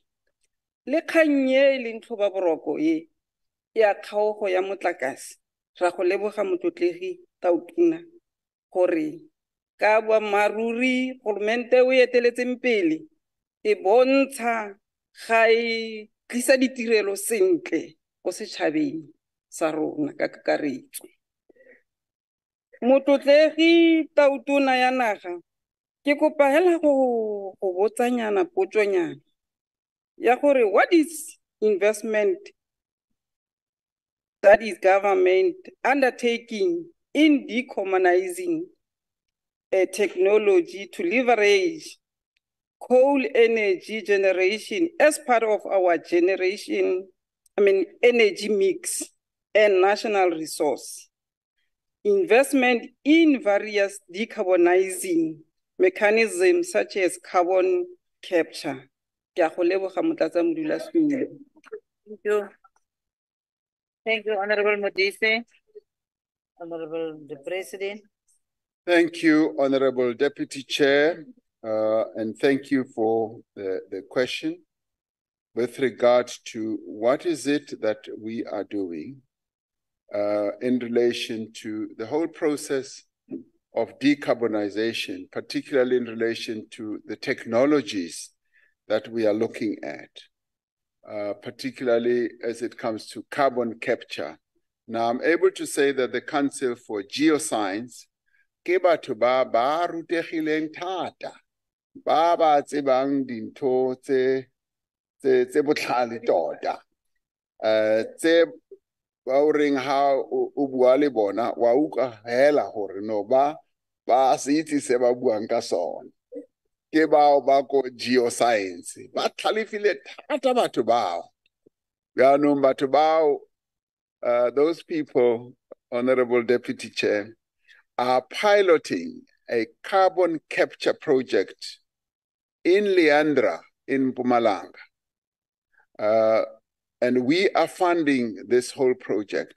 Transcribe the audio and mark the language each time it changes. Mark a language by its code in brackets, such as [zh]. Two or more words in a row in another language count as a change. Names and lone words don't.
[tn] Le kgang e leng tlhoba boroko e ya kgaogo ya motlakase, ra go leboga motlotlegi Tau Tuna gore ka boammaaruri goromente o eteletseng pele e bontsha ga e tlisa ditirelo sentle go setšhabeng sa rona ka kakaretso. Motlotlegi Tau Tuna ya naga, ke kopa hela go botsanyana potsonyana ya gore [en] what is investment that is government undertaking in decarbonizing a technology to leverage coal energy generation as part of our energy mix and national resource. Investment in various decarbonizing mechanisms such as carbon capture. [tn] Ke a go leboga Motlatsamodulasetulo. [en] Thank you. Thank you, Honorable Modise. Honorable the President. Thank you, Honorable Deputy Chair, and thank you for the question with regard to what is it that we are doing in relation to the whole process of decarbonization, particularly in relation to the technologies that we are looking at, particularly as it comes to carbon capture. Now, I'm able to say that the Council for Geoscience [tn] ke batho ba rutegileng thata, ba tsebang dintho tse botlhale tota, tse ba o reng ha o bua le bona wa utlwa hela gore no ba se itse se ba buang ka sona. Ke bao ba ko geoscience ba tlhalefile thata batho bao. Yaanong batho bao, [en] those people, Honorable Deputy Chair, are piloting a carbon capture project in Leandra in Mpumalanga. And we are funding this whole project.